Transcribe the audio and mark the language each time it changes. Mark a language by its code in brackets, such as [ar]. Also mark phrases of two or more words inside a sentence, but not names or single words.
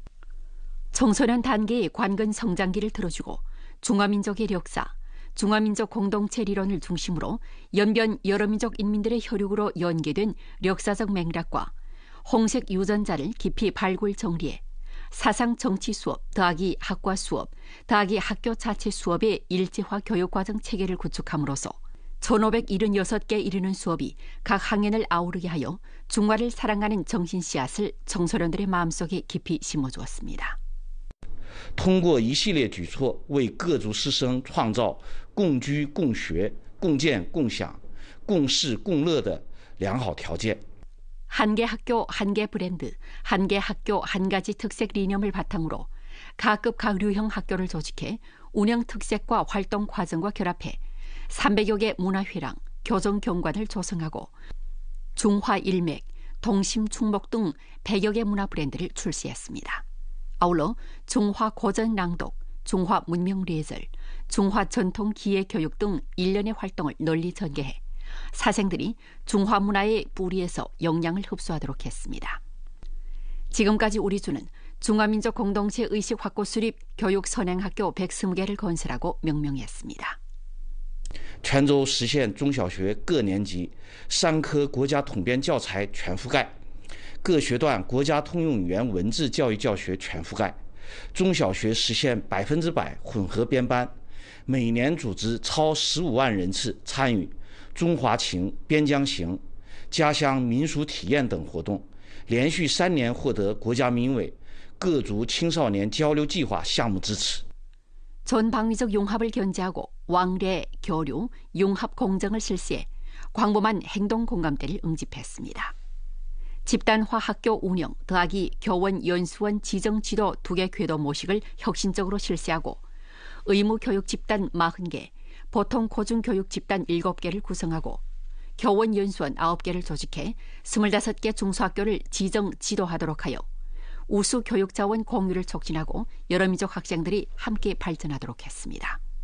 [ko] 청소년 단계의 관근 성장기를 들어주고 중화민족의 역사, 중화민족 공동체 리론을 중심으로 연변 여러 민족 인민들의 혈육으로 연계된 역사적 맥락과 홍색 유전자를 깊이 발굴 정리해 사상 정치 수업 더하기 학과 수업 더하기 학교 자체 수업의 일제화 교육과정 체계를 구축함으로써 1576개 이르는 수업이 각 학년을 아우르게 하여 중화를 사랑하는 정신 씨앗을 청소년들의 마음속에 깊이 심어주었습니다. [zh] 通过一系列举措，为各族师生创造共居共学、共建共享、共事共乐的良好条件。 [ko] 한 개 학교, 한 개 브랜드, 한 개 학교, 한 가지 특색 리념을 바탕으로 각급 각류형 학교를 조직해 운영 특색과 활동 과정과 결합해 300여 개 문화회랑, 교정 경관을 조성하고 중화 일맥, 동심 충목 등 100여 개 문화 브랜드를 출시했습니다. 아울러 중화 고전 낭독, 중화 문명 레절, 중화 전통 기예 교육 등 일련의 활동을 널리 전개해 사생들이 중화 문화의 뿌리에서 영양을 흡수하도록 했습니다. 지금까지 우리 주는 중화민족 공동체 의식 확고 수립 교육 선행학교 120개를 건설하고 명명했습니다. [zh] 泉州实现中小学各年级3科国家统编教材全覆盖，各学段国家通用语言文字教育教学全覆盖，中小学实现100%混合编班，每年组织超15万人次参与中华情、边疆行、家乡民俗体验等活动，连续3年获得国家民委各族青少年交流计划项目支持。 [ko] 전 방위적 융합을 견제하고 왕래, 교류, 융합 공정을 실시해 광범한 행동 공감대를 응집했습니다. 집단화 학교 운영 더하기 교원 연수원 지정 지도 2개 궤도 모식을 혁신적으로 실시하고 의무 교육 집단 40개, 보통 고중교육 집단 7개를 구성하고 교원 연수원 9개를 조직해 25개 중소학교를 지정 지도하도록 하여 우수 교육자원 공유를 촉진하고 여러 민족 학생들이 함께 발전하도록 했습니다.